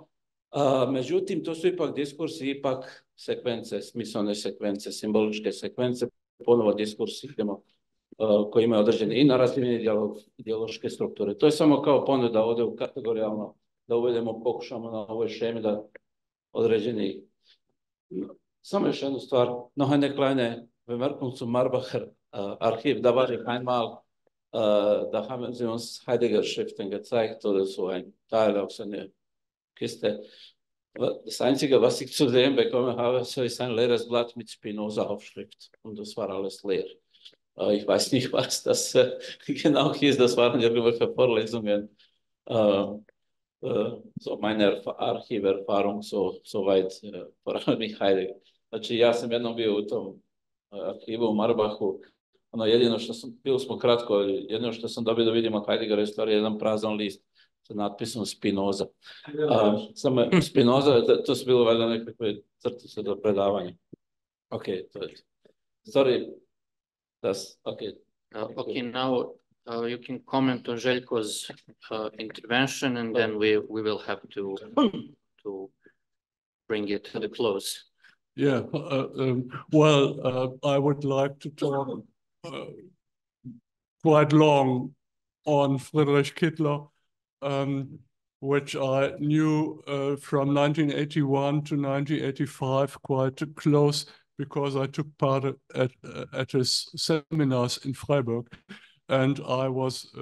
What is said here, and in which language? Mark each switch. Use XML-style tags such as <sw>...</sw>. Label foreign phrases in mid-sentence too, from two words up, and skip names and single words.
<sr>Međutim, to su ipak diskursi, ipak sekvence, smislene sekvence, simboličke sekvence, ponovo diskursi koji imaju određene i narativne i ideološke strukture. To je samo kao ponuda ovdje u kategorijalno, da uvedemo, pokušamo na ovoj šemi da određeni... Samo još jednu stvar,</sr> <de>noch eine kleine Bemerkung zum Marbacher Archiv, da war ich einmal, da haben sie uns Heidegger-Schriften gezeigt oder so ein Teil aus seiner Kiste. Das Einzige, was ich zu sehen bekommen habe, so ist ein leeres Blatt mit Spinoza-Aufschrift und das war alles leer. Ich weiß nicht, was das genau hieß, das waren irgendwelche Vorlesungen So meine arhiverfahrung so weit poravni Heidegger.</de> <sr>Znači ja sam jednom bio u tom arhivu u Marbachu. Ono jedino što sam, bilo smo kratko, jedino što sam dobio da vidimo Heideggera je stvari jedan prazan list sa natpisom Spinoza. Samo Spinoza, to su bilo valjda nekakve crtice do predavanja. Ok, to je.</sr> <en>Sorry. That's okay. Okay, now you can comment on Željko's intervention, and then we will have to bring it to the close. Yeah, well, I would like to talk quite long on Friedrich Kittler, which I knew from 1981 to 1985 quite close, because I took part at his seminars in Freiburg, and I was,</en>